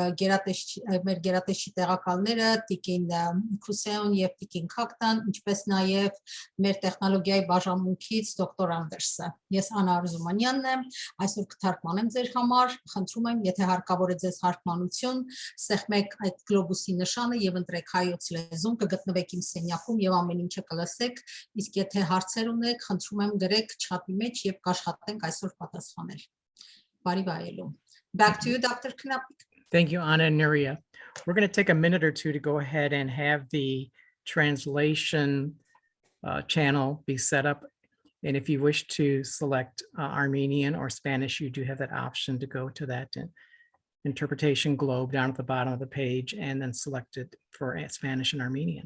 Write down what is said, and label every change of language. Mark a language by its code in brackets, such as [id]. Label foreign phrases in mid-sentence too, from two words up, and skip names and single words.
[hy] մեր գերատեսչի տեղակալները Տիկին Քուսեոն եւ Տիկին Քակտան, ինչպես նաև մեր տեխնոլոգիայի բաժանմունքից դոկտոր Անդերսը։ Ես Անա Արզումանյանն եմ, այսօր կթարգմանեմ ձեր համար, խնդրում եմ, եթե հարկավոր է ձեզ թարգմանություն, սեղմեք այդ գլոբուսի նշանը եւ ընտրեք հայոց լեզուն, կգտնվեք իմ սենյակում եւ ամեն ինչը կլսեք, իսկ եթե հարցեր ունեք, խնդրում եմ գրեք չաթի մեջ եւ կաշխատենք այսօր պատասխանել։ Բարի վայելում։ [en] Back to you, Dr. Knappik. Thank you, Anna and Nuria. We're going to take a minute or two to go ahead and have the translation channel be set up. And if you wish to select Armenian or Spanish, you do have that option to go to that interpretation globe down at the bottom of the page and then select it for Spanish and Armenian.